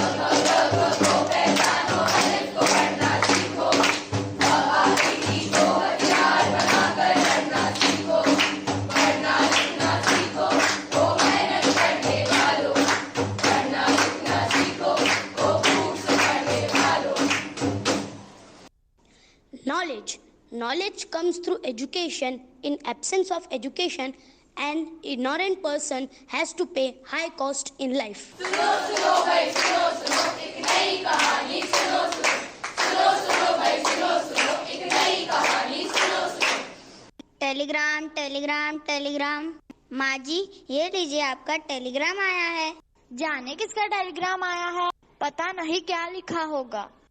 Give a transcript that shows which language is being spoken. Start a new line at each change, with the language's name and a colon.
Hindi: को पहचानो, अलग को पढ़ना सीखो। आखिरी को हथियार बनाकर लड़ना सीखो। पढ़ना लिखना सीखो, तो मेहनत करने वालों। पढ़ना लिखना सीखो, तो भूख से मरने वालों।
English: Knowledge comes through education. In absence of education, an ignorant person has to pay high cost in life.
Hindi: सुनो भाई सुनो एक नई कहानी सुनो भाई सुनो एक नई कहानी सुनो। टेलीग्राम। माँ जी ये लीजिए आपका टेलीग्राम आया है। जाने किसका टेलीग्राम आया है? पता नहीं क्या लिखा होगा।